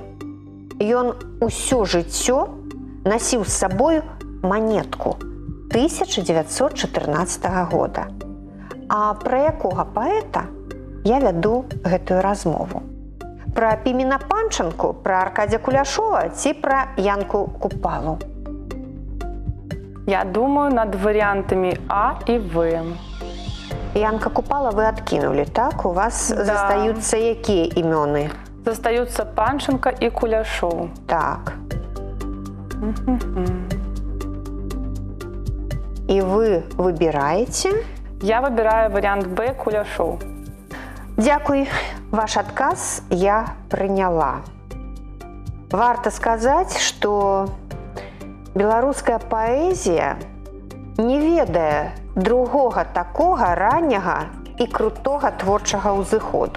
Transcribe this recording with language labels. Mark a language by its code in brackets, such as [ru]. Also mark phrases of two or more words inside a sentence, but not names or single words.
[be] Ён усё жыццё насіў з сабою манетку 1914 года. А пра якога паэта я вяду гэтую размову? Пра Пімена Панчанку, пра Аркадзя Куляшова ці пра Янку Купалу? [ru] Я думаю над вариантами А и В. Янка Купала вы откинули, так? [be] У вас [ru] Да. [be] застаются якія імёны? [ru] Застаются Панченко и Куляшов. Так. И вы выбираете. Я выбираю вариант Б Куляшов. [be] Дякуй, ваш адказ я прыняла. Варта сказаць, што беларуская паэзія не ведае другога такога ранняга і крутога творчага ўзыходу.